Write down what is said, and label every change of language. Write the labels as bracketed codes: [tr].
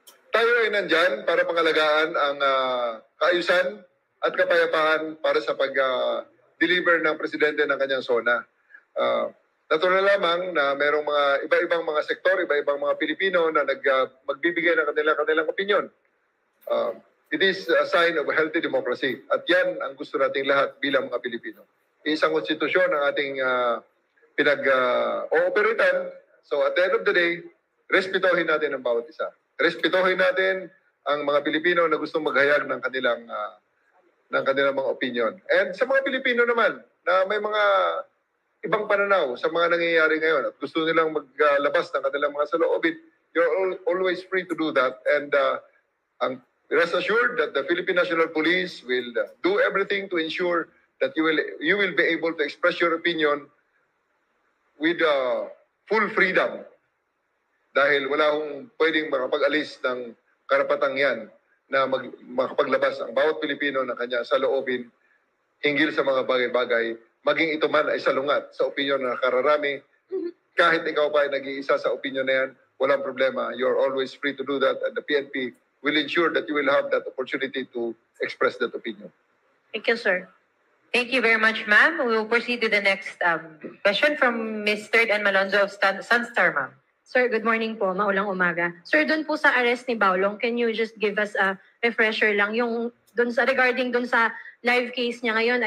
[tl] Tayo ay nandyan para pangalagaan ang kaayusan at kapayapaan para sa pag-deliver ng presidente ng kanyang SONA. Natural lamang na merong mga iba-ibang mga sektor, iba-ibang mga Pilipino na magbibigay ng kanilang opinion. [en] It is a sign of a healthy democracy. [tl] At yan ang gusto nating lahat bilang mga Pilipino. Isang konstitusyon ang ating pinag-ooperatan. [en] So at the end of the day, [tl] respetuhin natin ang bawat isa. Respetuhin natin ang mga Pilipino na gustong maghayag ng kanilang mga opinion. And sa mga Pilipino naman na may mga ibang pananaw sa mga nangyayari ngayon at gusto nilang maglabas ng kanilang mga saloobin, [en] you're always free to do that. And rest assured that the Philippine National Police will do everything to ensure that you will be able to express your opinion with full freedom. [tl] Dahil wala akong pwedeng makapag-alis ng karapatang yan na makapaglabas ang bawat Pilipino ng kanya saloobin hinggil sa mga bagay-bagay, maging ito man ay salungat sa opinion na nakararami. Kahit ikaw pa ay nag-iisa sa opinion na yan, walang problema. [en] You're always free to do that and the PNP will ensure that you will have that opportunity to express that opinion. Thank you, sir. Thank you very much, ma'am. We will proceed to the next question from Ms. Third and Malonzo of Sunstar, ma'am. [tl] Sir, good morning po. Maulang umaga. Sir, doon po sa arrest ni Baulong, [en] can you just give us a refresher [tl] lang yung regarding doon sa live case niya ngayon?